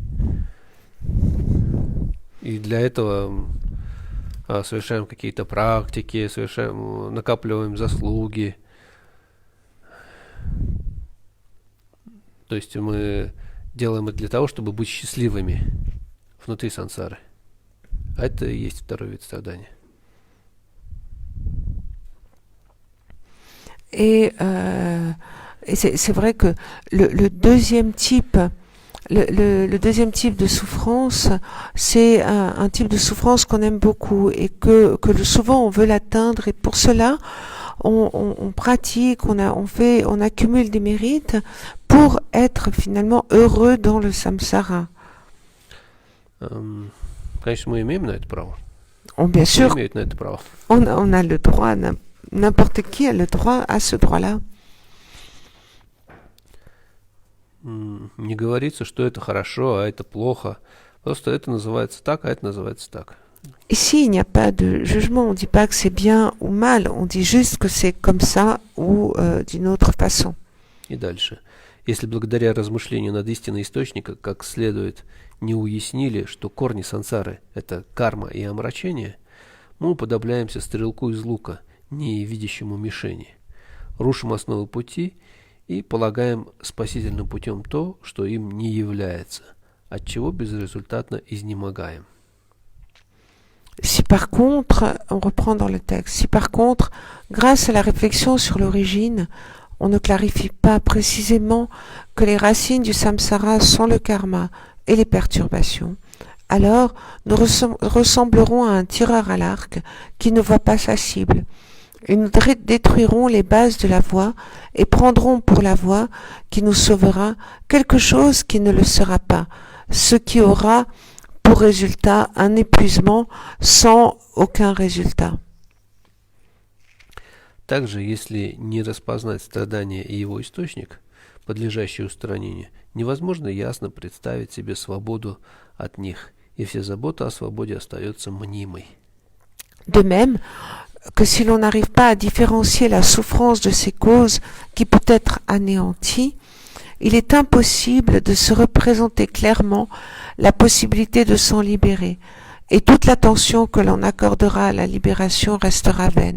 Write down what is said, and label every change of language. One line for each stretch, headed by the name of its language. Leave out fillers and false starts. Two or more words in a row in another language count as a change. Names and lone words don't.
Russian: И для этого совершаем какие-то практики, накапливаем заслуги. То есть мы делаем это для того, чтобы быть счастливыми внутри сансары. А это и есть второй вид страдания.
French: Et c'est vrai que le deuxième type, le deuxième type de souffrance, c'est un type de souffrance qu'on aime beaucoup et que souvent on veut l'atteindre, et pour cela on pratique, on accumule des mérites pour être finalement heureux dans le samsara.
Russian: Конечно, мы имеем на это право.
French: Bien sûr,
Russian: имеют на это право.
French: On a le droit, n'importe qui a le droit à ce droit-là.
Russian: Не говорится, что это хорошо, а это плохо. Просто это называется так, а это называется так.
French: Ici, il n'y a pas de jugement, on ne dit pas que c'est bien ou mal, on dit juste que c'est comme ça ou d'une autre façon.
Russian: И дальше. Если благодаря размышлению над истиной источника как следует не уяснили, что корни сансары – это карма и омрачение, мы уподобляемся стрелку из лука, не видящему мишени, рушим основы пути и полагаем спасительным путем то, что им не является, от чего безрезультатно изнемогаем.
French: Si par contre, on reprend dans le texte, si par contre, grâce à la réflexion sur l'origine, on ne clarifie pas précisément que les racines du samsara sont le karma et les perturbations, alors nous ressemblerons à un tireur à l'arc qui ne voit pas sa cible, et nous détruirons les bases de la voie et prendrons pour la voie qui nous sauvera quelque chose qui ne le sera pas, ce qui aura pour résultat un épuisement sans aucun résultat.
Russian: Также, если не распознать страдания и его источник, подлежащий устранению, невозможно ясно представить себе свободу от них, и вся забота о свободе остается мнимой.
French: De même que si l'on n'arrive pas à différencier la souffrance de ses causes qui peut être anéantie, il est impossible de se représenter clairement la possibilité de s'en libérer, et toute l'attention que l'on accordera à la libération restera vaine.